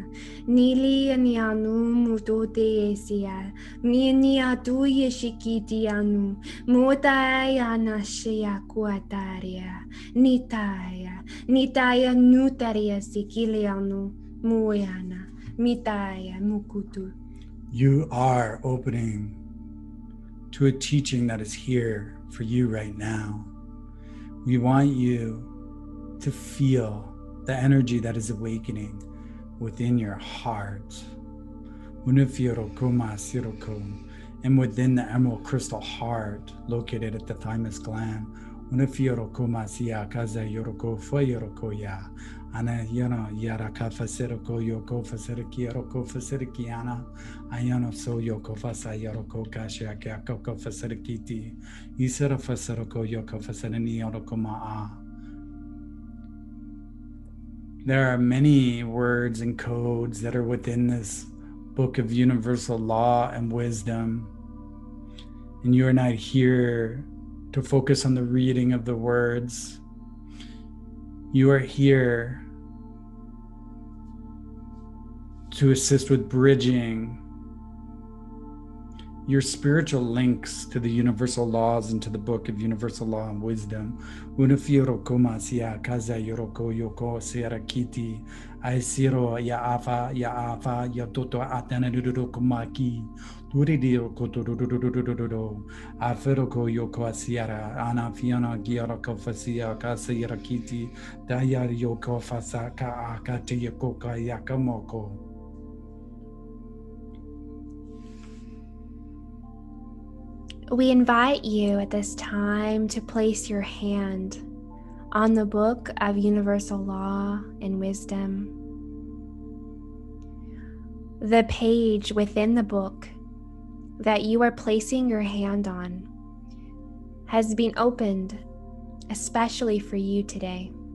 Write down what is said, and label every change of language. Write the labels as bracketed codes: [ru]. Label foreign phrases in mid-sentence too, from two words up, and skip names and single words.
[en] Nili ni anu mutote esia. Mini atu yeshikiti anu. Mutaya nashia kuataria. Nitaya nutaria sikili anu. Muyana. Mitaya mukutu. You are opening to a teaching that is here for you right now. We want you to feel the energy that is awakening within your heart. And within the emerald crystal heart located at the thymus gland. Ana yana yara ka fasiroko yoko fasiriki yoroko fasirikiana. Ayano so yoko fasa yoroko kashiaka koko fasirikiti. Isera fasiroko yoko fasirini yoroko maa. There are many words and codes that are within this book of universal law and wisdom. And you are not here to focus on the reading of the words. You are here to assist with bridging your spiritual links to the universal laws and to the book of universal law and wisdom. Unafiro komasia kaza yoroko yoko serakiti. Aisiro ya afa ya toto atana kumaki. Duridio koto aferoko yoko asiara. Ana fiona giaroko fasia kasa yarakiti. Daya yoko fasa ka akate yoko yakamoko. We invite you at this time to place your hand on the book of universal law and wisdom. The page within the book that you are placing your hand on has been opened especially for you today.